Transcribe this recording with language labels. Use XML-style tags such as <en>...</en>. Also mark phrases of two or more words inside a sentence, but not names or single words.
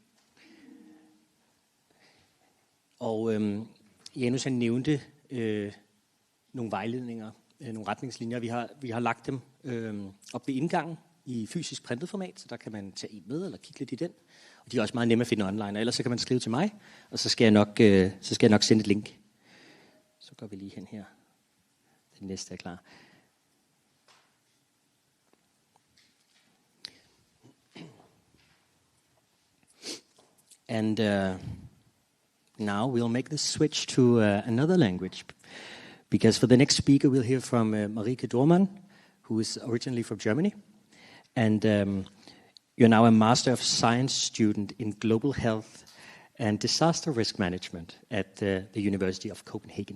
<da>Og Janus han nævnte nogle vejledninger, nogle retningslinjer. Vi har lagt dem op ved indgangen i fysisk printet format, så der kan man tage en med eller kigge lidt i den. Og de er også meget nemme at finde online, og ellers så kan man skrive til mig, og så skal jeg nok sende et link. Så går vi lige hen her. Den næste er klar.</da> <en>And now we'll make the switch to another language, because for the next speaker we'll hear from Marike Dormann, who is originally from Germany, and you're now a Master of Science student in Global Health and Disaster Risk Management at the University of Copenhagen.</en>